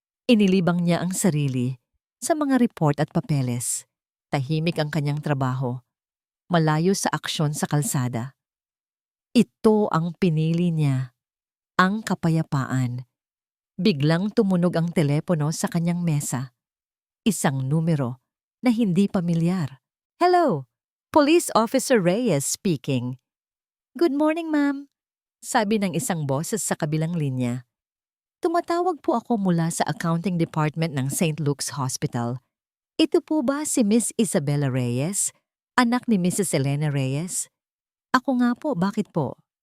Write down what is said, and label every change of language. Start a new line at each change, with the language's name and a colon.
Filipino: Inilibang niya ang sarili sa mga report at papeles. Tahimik ang kanyang trabaho, malayo sa aksyon sa kalsada. Ito ang pinili niya. Ang kapayapaan. Biglang tumunog ang telepono sa kanyang mesa. Isang numero na hindi pamilyar.
English: Hello, Police Officer Reyes speaking. Good morning, ma'am.
Filipino: Sabi ng isang boses sa kabilang linya. Tumatawag po ako mula sa accounting department ng St. Luke's Hospital. Ito po ba si Miss Isabela Reyes, anak ni Mrs. Elena Reyes? Ako nga po, bakit po?